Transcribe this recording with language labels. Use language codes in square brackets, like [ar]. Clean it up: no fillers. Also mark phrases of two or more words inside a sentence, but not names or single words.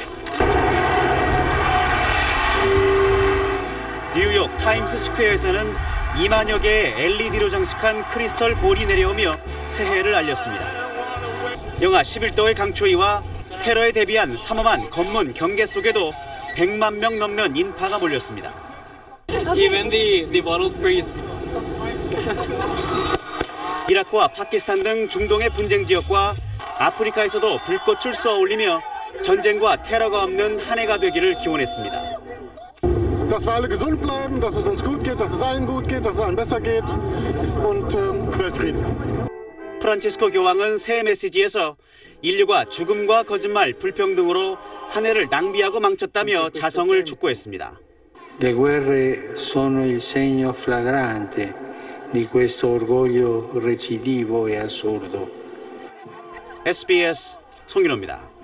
[ko] 뉴욕 타임스 스퀘어에서는 2만여 개의 LED로 장식한 크리스털 볼이 내려오며 새해를 알렸습니다. 영하 11도의 강추위와 테러에 대비한 삼엄한 검문 경계 속에도 100만 명 넘는 인파가 몰렸습니다. [en] Even the bottle freeze. [ko] 이라크와 파키스탄 등 중동의 분쟁 지역과 아프리카에서도 불꽃을 쏘아 올리며 전쟁과 테러가 없는 한 해가 되기를 기원했습니다. [de] Dass wir alle gesund bleiben, dass es uns gut geht, dass es allen gut geht, dass es allen besser geht und Weltfrieden. [ko] 프란치스코 교황은 새해 메시지에서 인류가 죽음과 거짓말, 불평등으로 한 해를 낭비하고 망쳤다며 자성을 촉구했습니다. [it] Le guerre sono il segno flagrante di questo orgoglio recidivo e assurdo. [ko] SBS 송인호입니다.